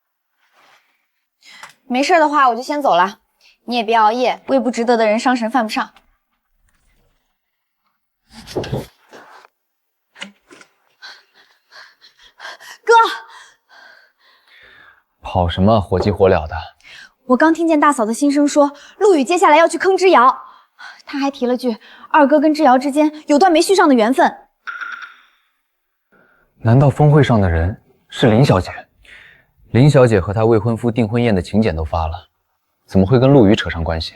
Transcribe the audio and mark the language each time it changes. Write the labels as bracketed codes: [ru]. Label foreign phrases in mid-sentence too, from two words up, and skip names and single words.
[zh] 没事的話，我就先走了。你也別熬夜，為不值得的人傷神犯不上。哥，跑什麼火急火燎的？我剛聽見大嫂的心聲說，陸羽接下來要去坑之遙，他還提了句二哥跟之遙之間有段沒續上的緣分。難道峰會上的人是林小姐？林小姐和她未婚夫訂婚宴的請柬都發了，怎麼會跟陸羽扯上關係？